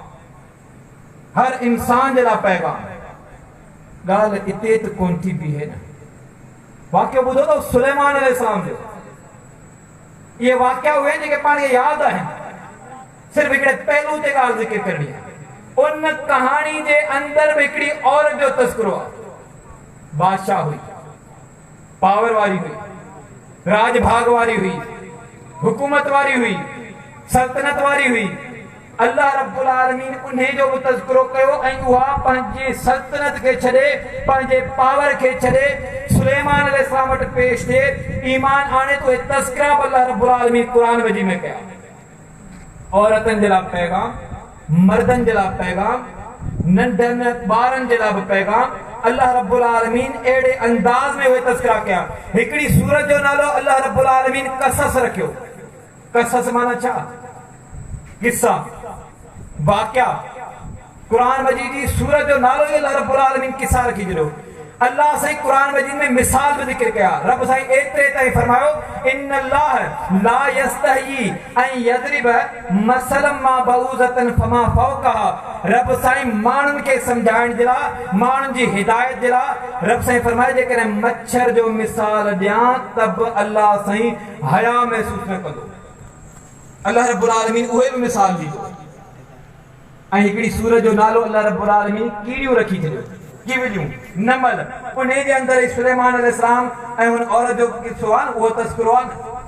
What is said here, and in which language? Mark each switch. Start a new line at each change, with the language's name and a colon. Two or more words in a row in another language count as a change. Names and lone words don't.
Sindhi: हर इंसान जे लाइ पैगाम ॻाल्हि हिते त कोन थी बीहे न वाक़ियो ॿुधो अथव सुलेमान अलैहिस्सलाम जो ये वाक़िया हुए जेके पाण खे यादि आहिनि सिर्फ़ हिकिड़े पहलू ते ॻाल्हि ज़िक्र करणी आहे उन कहाणी जे अंदरि बि हिकिड़ी औरत जो तज़किरो आहे बादशाह हुई पावर वारी हुई राज भाग वारी हुई हुकूमत वारी हुई सल्तनत वारी हुई
Arabic: الله رب العالمين
Sindhi: उन्हें जो भी तज़किरो कयो ऐं उहा पंहिंजी सल्तनत के छॾे पंहिंजे पावर के छॾे सुलेमान अलैहिस्सलाम वटि पेश थिए ईमान आणे तो तज़किरा
Arabic: الله رب
Sindhi: आलमीन क़ुरान मजीद में कया औरतुनि जे लाइ पैगाम मर्दनि जे लाइ पैगाम नंढनि ॿारनि जे लाइ बि पैगाम
Arabic: الله رب العالمين
Sindhi: अहिड़े अंदाज़ में उहे तज़किरा कया हिकिड़ी सूरत जो नालो
Arabic: الله رب العالمين
Sindhi: कसस रखियो कसस माना छा किस्सा वाक़िया कुरान मजीद जी सूरत जो नालो ही
Arabic: الله رب العالمين
Sindhi: किस्सा रखी छॾियो अल्लाह साईं कुरान मजीद में मिसाल भी ज़िक्र कया रब साईं एतिरे ताईं फरमायो
Arabic: إن الله لا يستحيي أن يضرب مثلا ما بعوضة فما فوقها
Sindhi: रब साईं माण्हुनि खे सम्झाइण जे लाइ माण्हुनि जी हिदायत जे लाइ रब साईं फरमाए जेकॾहिं मच्छर जो मिसाल ॾियां त बि अल्लाह साईं हया महसूस न कंदो
Arabic: الله رب العالمين
Sindhi: उहे भी मिसाल दी ऐं हिकिड़ी सूरत जो नालो
Arabic: الله رب العالمين
Sindhi: कीड़ियूं रखी छॾियो कीड़ियूं नमल उन जे अंदरि सुलेमान अलैहिस्सलाम ऐं उन औरत जो किस्सो आहे उहो तज़किरो आहे